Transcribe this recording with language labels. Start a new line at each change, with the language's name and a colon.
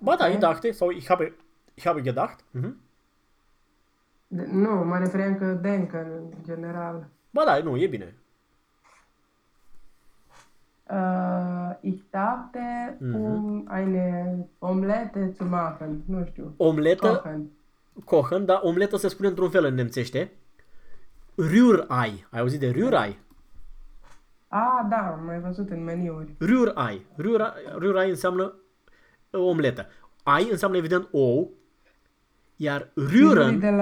Romanian: Ba da, e dachte sau
German: ich habe gedacht. Mm-hmm.
Romanian: Nu, mă referiam că denken, în general. Ba da, nu, e bine.
German: Ich dachte, eine Omelette zu machen.
Romanian: Nu știu. Omelette? Kochen, da, omelette se spune într-un fel în nemțește. Rührei. Ai auzit de Rührei? Ah, da, am mai văzut în meniuri. Rührei. Rührei înseamnă omletă. Ai înseamnă, evident, ou. Iar rühren...